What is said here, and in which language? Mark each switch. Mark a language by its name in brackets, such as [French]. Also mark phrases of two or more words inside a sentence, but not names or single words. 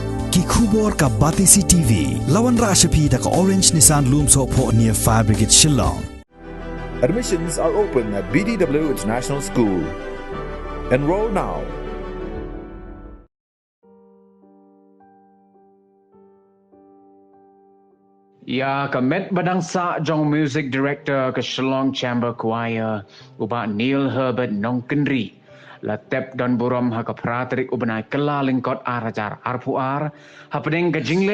[Khasi] Ki khubor ka Batisi TV. Lawan Rashapi da ka Orange Nissan Lumso po near Fire Brigade Shillong. [English] Admissions are open at BDW International School. Enroll now. [Khasi] Ya kamet badang sa jong [English] music director [Khasi] ke Shillong Chamber Choir uba Neil Herbert Nongkynrih la tep don buram ha ka pratrik ubanai kela lingkot arajar arpuar ha pedeng ke jingle